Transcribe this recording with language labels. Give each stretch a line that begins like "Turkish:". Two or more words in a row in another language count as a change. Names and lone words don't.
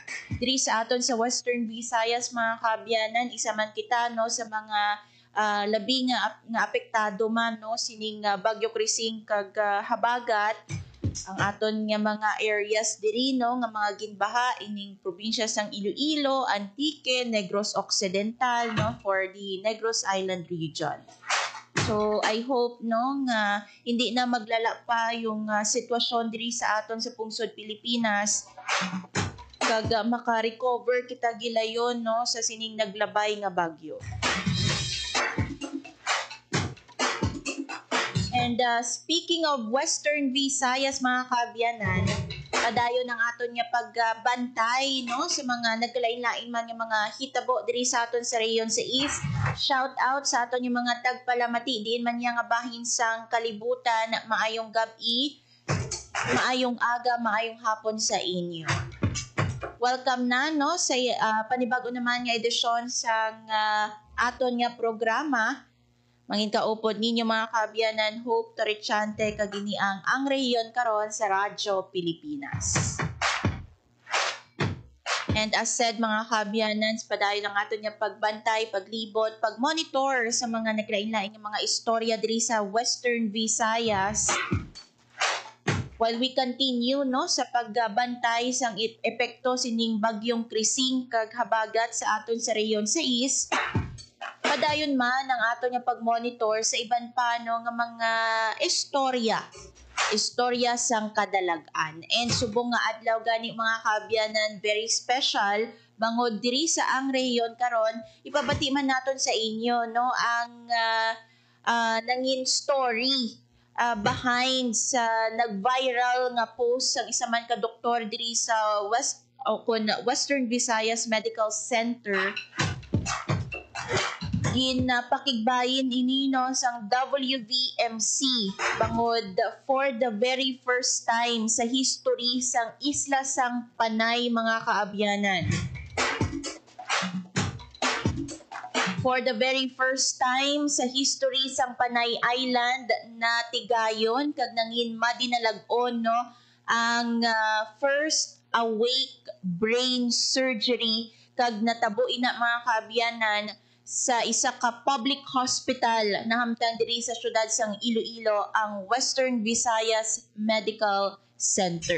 Hiligaynon: Diri sa aton sa Western Visayas mga kaabyanan, isa man kita no sa mga labi nga apektado man no sining Bagyo Krising kag Habagat. Ang aton nga mga areas diri no nga mga ginbaha ining probinsya sang Iloilo, Antique, Negros Occidental no
English: for the
Hiligaynon: Negros Island region.
English: So I hope
Hiligaynon: no nga
Filipino: hindi na maglala pa yung sitwasyon
Hiligaynon: diri sa aton sa pungsod Pilipinas kag maka-recover kita gilayon no sa sining naglabay nga bagyo.
English: And speaking of
Hiligaynon: Western Visayas mga kaabyanan, padayon ng aton nga pagbantay no sa mga nagkalain-lain man nga mga hitabo diri sa aton sa rehiyon sa East.
English: Shout out
Hiligaynon: sa aton yung mga tagpalamati diin man nga bahin sang kalibutan. Maayong gabi, maayong aga, maayong hapon sa inyo. Welcome na no sa panibago naman nga edisyon sang aton nga programa. Mangin kaupod ninyo mga kaabyanan, Hope Torrechante kaginiang ang rehiyon karon sa Radyo Pilipinas.
English: And as said
Hiligaynon: mga kaabyanan, padayon lang aton nga pagbantay, paglibot, pagmonitor sa mga naglain-lain nga mga istorya diri sa Western Visayas.
English: While we continue
Hiligaynon: no sa pagbantay sang epekto sining Bagyong Krising kag Habagat sa aton sa rehiyon sa East. Padayon man ang ato nga pagmonitor sa iban pa no nga mga istorya sang kadalagan. And subong nga adlaw gani mga kaabyanan,
English: very special
Hiligaynon: bangod diri sa ang rehiyon karon, ipabati man naton sa inyo no ang nangin
English: story behind
Hiligaynon: sa nag-viral nga post sang isa man ka doktor diri sa Western Visayas Medical Center. Pakigbayin ini no sang WVMC bangod
English: for the very first time
Hiligaynon: sa history sang isla sang Panay mga kaabyanan.
English: For the very first time
Hiligaynon: sa history sang Panay Island na tigayon kag nangin madinalag-on no ang
English: first awake brain surgery
Hiligaynon: kag natabo ina mga kaabyanan sa isa ka
English: public hospital
Hiligaynon: na hamtang diri sa syudad sang Iloilo ang Western Visayas Medical Center.